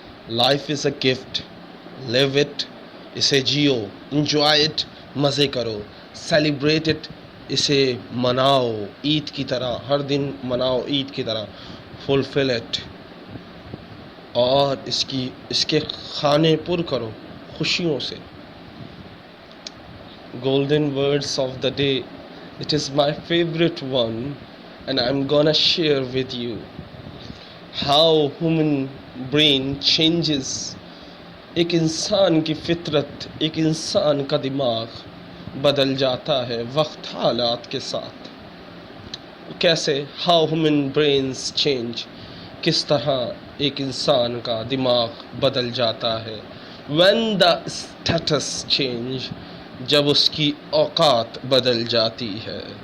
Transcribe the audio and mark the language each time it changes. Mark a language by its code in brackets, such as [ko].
[en] Life is a gift. Live it. [ur] اسے Jio. [en] Enjoy it. [ur] مزے کرو. [en] Celebrate it. [ur] اسے مناؤ عید کی طرح. ہر دن مناؤ عید کی طرح. [en] Fulfil it. [ur] اور اس کے خانے پر کرو خوشیوں سے. [en] Golden words of the day. It is my favorite one and I'm gonna share with you how human brain changes. [ur] ایک انسان کی فطرت، ایک انسان کا دماغ بدل جاتا ہے وقت حالات کے ساتھ. کیسے؟ [en] how human brains change. [ur] کس طرح ایک انسان کا دماغ بدل جاتا ہے. [en] when the status change. [ur] جب اس کی اوقات بدل جاتی ہے.